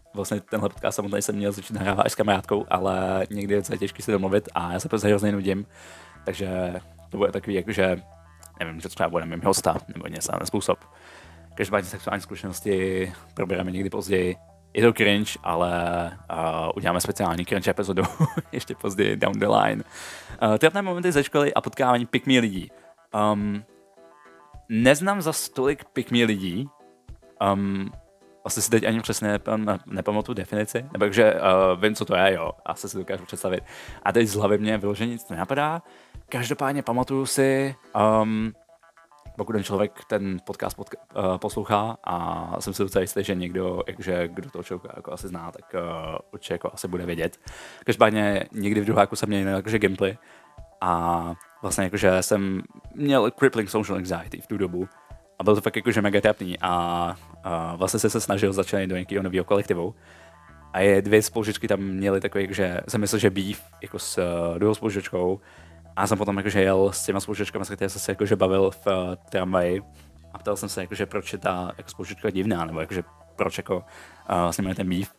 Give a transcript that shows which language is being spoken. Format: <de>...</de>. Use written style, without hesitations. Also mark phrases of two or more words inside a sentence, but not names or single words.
<cs>Vlastně tenhle podcast samotný jsem měl začít nahrávat až s kamarádkou, ale někdy je docela těžký se domluvit a já se prostě hrozně nudím. Takže to bude takový jakože, nevím, že třeba bude mým hosta nebo něco na způsob. Každopádně sexuální zkušenosti probereme někdy později. Je to cringe, ale uděláme speciální cringe epizodu ještě později</cs> <en>down the line.</en> <cs>Trapné momenty ze školy a potkávání</cs> <en>pick me</en> <cs>lidí. Neznám za tolik</cs> <en>pick me</en> <cs>lidí. Asi si teď ani přesně nepamatuju definici. Nebo že vím, co to je, jo. Asi si dokážu představit. A teď z hlavy mě vyloženě nic nenapadá. Každopádně pamatuju si... pokud ten člověk ten podcast poslouchá a jsem si docela jistý, že někdo, jakože, kdo toho člověka jako asi zná, tak určitě jako asi bude vědět. Každopádně někdy v druháku jsem měl jakože gameplay a vlastně jakože jsem měl</cs> <en>crippling social anxiety</en> <cs>v tu dobu a byl to fakt jakože mega trapný a vlastně se snažil začít do nějakého nového kolektivu. A je 2 spolužečky tam měly takový, jakože jsem myslel, že beef jako s druhou spolužečkou. A já jsem potom jakože jel s těma spolužečkami, s kterými jsem se jakože bavil v tramvaji a ptal jsem se jakože, proč je ta jako spolužečka divná, nebo jakože proč jako s nimi ten beef.</cs>